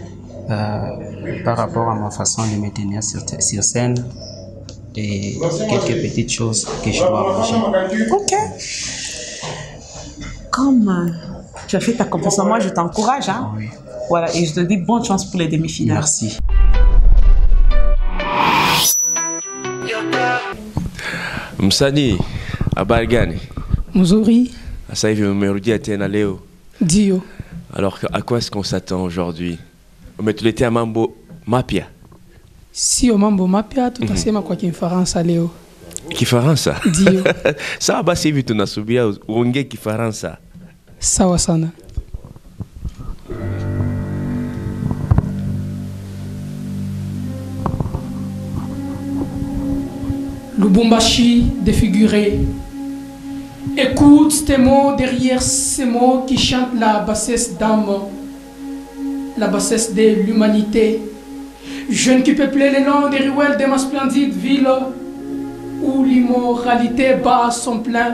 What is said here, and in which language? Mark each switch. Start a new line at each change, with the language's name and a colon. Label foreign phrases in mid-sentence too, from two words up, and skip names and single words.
French: Par rapport à ma façon de me tenir sur scène. Et quelques petites choses que je dois arranger. Ok. Comme tu as fait ta composition, moi je t'encourage. Hein? Oui. Voilà, et je te dis bonne chance pour les demi-finales. Merci.
Swahili: Msanii, habari gani? Mzuri. Sasa hivi umerudia tena leo? Ndio.
French: Alors à quoi est-ce qu'on s'attend aujourd'hui?
Swahili: Umetuletea mambo mapya? Sio mambo mapya, tutasema kwa Kifaransa leo. Kifaransa? Ndio. Sawa basi hivi tunasubiria uongee Kifaransa. Sawa sana. Lubumbashi défiguré.
French: Écoute tes mots derrière ces mots qui chantent la bassesse d'âme, la bassesse de l'humanité. Jeunes qui peuplaient les noms des ruelles de ma splendide ville, où l'immoralité bat son plein.